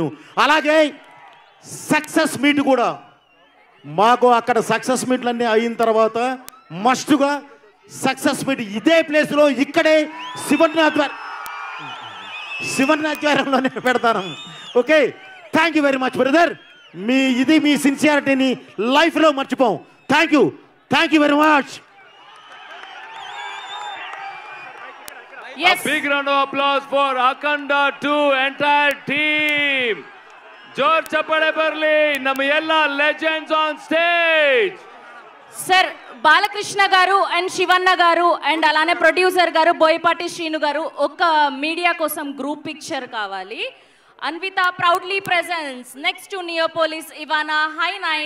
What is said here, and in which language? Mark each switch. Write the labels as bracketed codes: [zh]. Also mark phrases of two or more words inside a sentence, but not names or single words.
[te] అలాగే [en] success meet [te] కూడా మాకు అక్కడ సక్సెస్ మీట్లన్నీ అయిన తర్వాత మస్ట్గా [en] success meet [te] ఇదే ప్లేస్లో ఇక్కడే శివనాధ్వర్యంలోనే పెడతాను. [en] Okay, thank you very much brother. [te] మీ సిన్సియారిటీని లైఫ్లో మర్చిపోం. [en] Thank you very much. A big round of applause for Akhanda 2 entire team. [kn] ಜೋರ್ ಚಪ್ಪಾಳೆ ಬರಲಿ, ನಮ್ಮ ಎಲ್ಲ [en] legends on stage. [te] సార్ బాలకృష్ణ గారు అండ్ శివన్న గారు అండ్ అలానే ప్రొడ్యూసర్ గారు బోయపాటి శ్రీను గారు ఒక మీడియా కోసం [en] group picture [te] కావాలి. [en] అన్విత proudly presence next to నియోపోలిస్ ఇవానా హై 9.